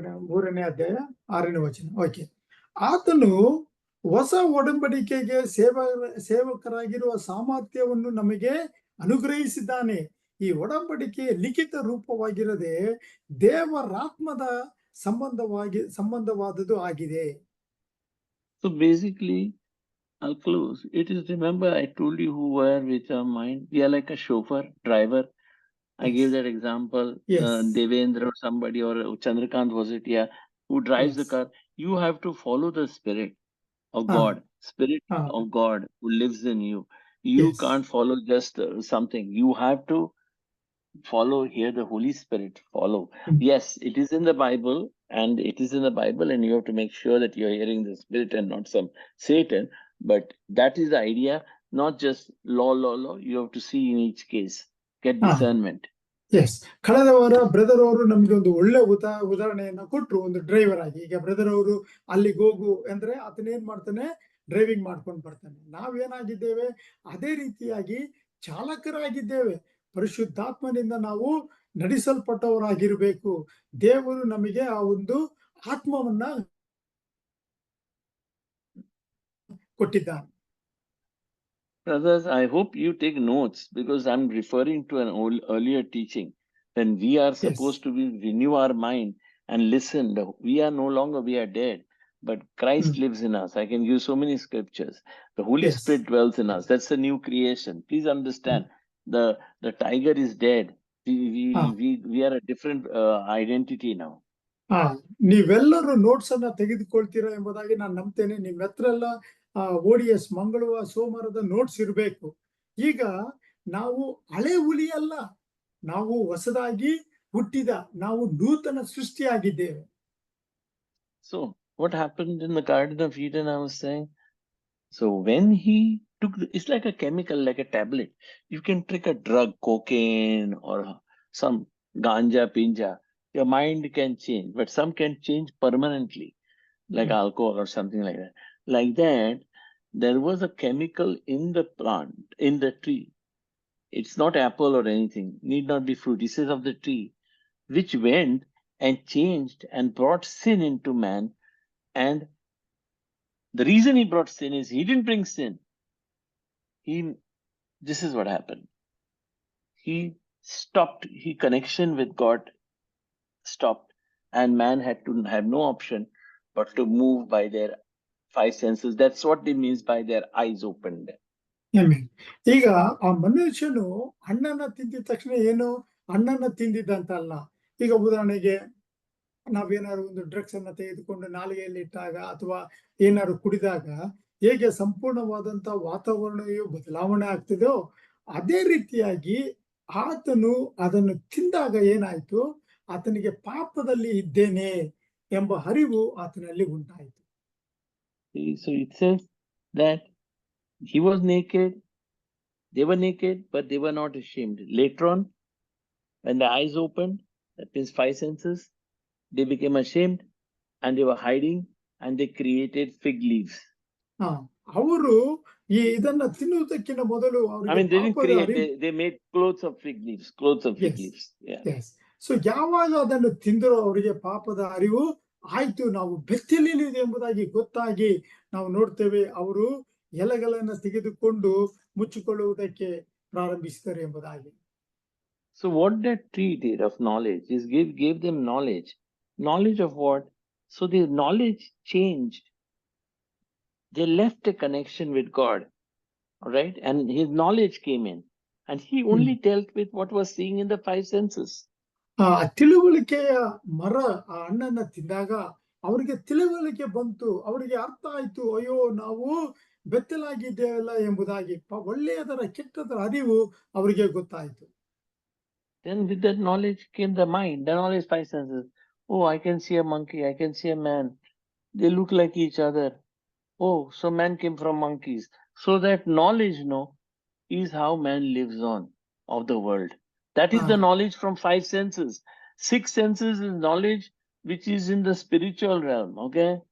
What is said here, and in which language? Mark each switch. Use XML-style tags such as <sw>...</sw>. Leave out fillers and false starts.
<kn>3ನೇ ಅಧ್ಯಾಯ 6ನೇ ವಚನ. ಓಕೆ. ಆತನು ಹೊಸ ಒಡಂಬಡಿಕೆಗೆ ಸೇವಕರಾಗಿರುವ ಸಾಮರ್ಥ್ಯವನ್ನು ನಮಗೆ ಅನುಗ್ರಹಿಸಿದ್ದಾನೆ. ಈ ಒಡಂಬಡಿಕೆ ಲಿಖಿತ ರೂಪವಾಗಿರದೆ ದೇವರಾತ್ಮದ ಸಂಬಂಧವಾದದ್ದು ಆಗಿದೆ.</kn> <en>So basically, I'll close. It is, remember, I told you who were with your mind. We are like a chauffeur, driver. I gave that example. Yes. Devendra or somebody, or Chandrakant was it? Yeah, who drives the Yes. car. You have to follow the Spirit of God, Spirit of God who lives in you. You Yes. can't follow just something. You have to follow here the Holy Spirit. Follow. Yes, it is in the Bible, and and you have to make sure that you're hearing the Spirit and not some Satan. But that is the idea, not just law. You have to see in each case, get discernment.</en> <kn>S, ಕಳೆದ ವಾರ brother ಅವರು ನಮ್ಗೆ ಒಂದು ಒಳ್ಳೆ ಉದಾಹರಣೆಯನ್ನ ಕೊಟ್ರು, ಒಂದು driver ಆಗಿ. ಈಗ ಬ್ರದರ್ ಅವರು ಅಲ್ಲಿಗೆ ಹೋಗು ಅಂದ್ರೆ ಆತನೇನ್ ಮಾಡ್ತಾನೆ, ಡ್ರೈವಿಂಗ್ ಮಾಡ್ಕೊಂಡು ಬರ್ತಾನೆ. ನಾವೇನಾಗಿದ್ದೇವೆ, ಅದೇ ರೀತಿಯಾಗಿ ಚಾಲಕರಾಗಿದ್ದೇವೆ. ಪರಿಶುದ್ಧಾತ್ಮನಿಂದ ನಾವು ನಡೆಸಲ್ಪಟ್ಟವರಾಗಿರ್ಬೇಕು. ದೇವರು ನಮಗೆ ಆ ಒಂದು ಆತ್ಮವನ್ನ ಕೊಟ್ಟಿದ್ದಾನೆ.</kn> <en>Brothers, I hope you take notes because I'm referring to an earlier teaching. When we are supposed to renew our mind and listen, we are no longer, we are dead, but Christ lives in us. I can give so many scriptures. The Holy Yes. Spirit dwells in us. That's a new creation. Please understand, the tiger is dead. We are a different identity now.</en> <kn>ನೀವೆಲ್ಲರೂ notes ಅನ್ನ ತೆಗೆದುಕೊಳ್ತೀರಾ ಎಂಬುದಾಗಿ ನಾನು ನಂಬ್ತೇನೆ. ನಿಮ್ಮ ಹತ್ರ ಎಲ್ಲ ODS ಮಂಗಳವಾರ ಸೋಮವಾರದ notes ಇರಬೇಕು. ಈಗ ನಾವು ಹಳೆ ಹುಲಿ ಅಲ್ಲ, ನಾವು ಹೊಸದಾಗಿ ಹುಟ್ಟಿದ, ನಾವು ನೂತನ ಸೃಷ್ಟಿಯಾಗಿದ್ದೇವೆ.</kn> <en>So what happened in the Garden of Eden, I was saying? So when he took, it's like a chemical, like a tablet. You can take a drug, cocaine or some ganja, pinja. Your mind can change, but some can change permanently, like alcohol or something like that. Like that, there was a chemical in the plant, in the tree. It's not apple or anything, need not be fruit. It says of the tree, which went and changed and brought sin into man. And the reason he brought sin is he didn't bring sin. This is what happened. He stopped, connection with God stopped, and man had to have no option but to move by their five senses. That's what it means by their eyes opened.</en> <kn>ಈಗ ಆ ಮನುಷ್ಯನು ಹಣ್ಣನ್ನ ತಿಂದಿದ ತಕ್ಷಣ ಏನು ಹಣ್ಣನ್ನ ತಿಂದಿದ್ದಂತಲ್ಲ. ಈಗ ಉದಾಹರಣೆಗೆ ನಾವೇನಾದ್ರು ಒಂದು ಡ್ರಗ್ಸ್ ಅನ್ನ ತೆಗೆದುಕೊಂಡು ನಾಲಿಗೆಯಲ್ಲಿ ಇಟ್ಟಾಗ ಅಥವಾ ಏನಾದ್ರು ಕುಡಿದಾಗ ಹೇಗೆ ಸಂಪೂರ್ಣವಾದಂತ ವಾತಾವರಣವು ಬದಲಾವಣೆ ಆಗ್ತಿದೆಯೋ, ಅದೇ ರೀತಿಯಾಗಿ ಆತನು ಅದನ್ನು ತಿಂದಾಗ ಏನಾಯ್ತು, ಆತನಿಗೆ ಪಾಪದಲ್ಲಿ ಇದ್ದೇನೆ ಎಂಬ ಅರಿವು ಆತನಲ್ಲಿ ಉಂಟಾಯಿತು.</kn> <en>So it says that he was naked, they were naked, but they were not ashamed. Later on, when the eyes opened, that means five senses, they became ashamed and they were hiding and they created fig leaves.</en> <kn>ಅವರು ಇದನ್ನ ತಿನ್ನುವುದಕ್ಕಿಂತ ಮೊದಲು</kn> <en>I mean, they didn't create, they made clothes of fig leaves. Yeah.</en> <kn>So ಯಾವಾಗ ಅದನ್ನು ತಿಂದರೂ ಅವರಿಗೆ ಪಾಪದ ಅರಿವು ಆಯ್ತು, ನಾವು ಬೆತ್ತಲಿದೆ ಎಂಬುದಾಗಿ ಗೊತ್ತಾಗಿ ನಾವು ನೋಡ್ತೇವೆ, ಅವರು ಎಲೆಗಳನ್ನ ತೆಗೆದುಕೊಂಡು ಮುಚ್ಚಿಕೊಳ್ಳುವುದಕ್ಕೆ ಪ್ರಾರಂಭಿಸಿದರು ಎಂಬುದಾಗಿ.</kn> <en>So what that tree did of knowledge is gave them knowledge. Knowledge of what? So their knowledge changed. They left a connection with God, all right? And his knowledge came in. And he only dealt with what was seeing in the five senses.</en> <kn>ತಿಳುವಳಿಕೆಯ ಮರ ಆ ಹಣ್ಣನ್ನ ತಿಂದಾಗ ಅವರಿಗೆ ತಿಳುವಳಿಕೆ ಬಂತು, ಅವರಿಗೆ ಅರ್ಥ ಆಯ್ತು, ಅಯ್ಯೋ ನಾವು ಬೆತ್ತಲಾಗಿದ್ದೇವಲ್ಲ ಎಂಬುದಾಗಿ. ಒಳ್ಳೆಯದರ ಕೆಟ್ಟದರ ಅರಿವು ಅವರಿಗೆ ಗೊತ್ತಾಯ್ತು.</kn> <en>Then with that knowledge came the mind, the knowledge, five senses. Oh, I can see a monkey, I can see a man. They look like each other. Oh, so man came from monkeys. So that knowledge, is how man lives on of the world. That is the knowledge from five senses. Six senses is knowledge which is in the spiritual realm, okay?</en>